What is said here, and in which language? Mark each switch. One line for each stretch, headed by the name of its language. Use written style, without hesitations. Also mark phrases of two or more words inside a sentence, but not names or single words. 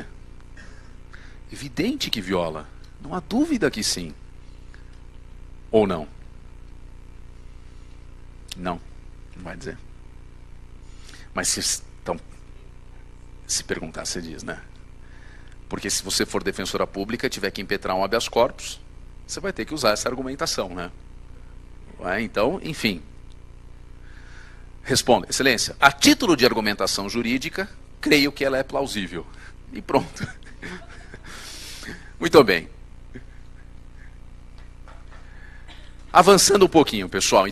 Portuguese: Evidente que viola. Não há dúvida que sim. Ou não? Não, não vai dizer. Mas se perguntar, você diz, né? Porque se você for defensora pública e tiver que impetrar um
Latin: habeas corpus,
Portuguese: você vai ter que usar essa argumentação, né? Então, enfim. Responda, Excelência, a título de argumentação jurídica, creio que ela é plausível. E pronto. Muito bem. Avançando um pouquinho, pessoal.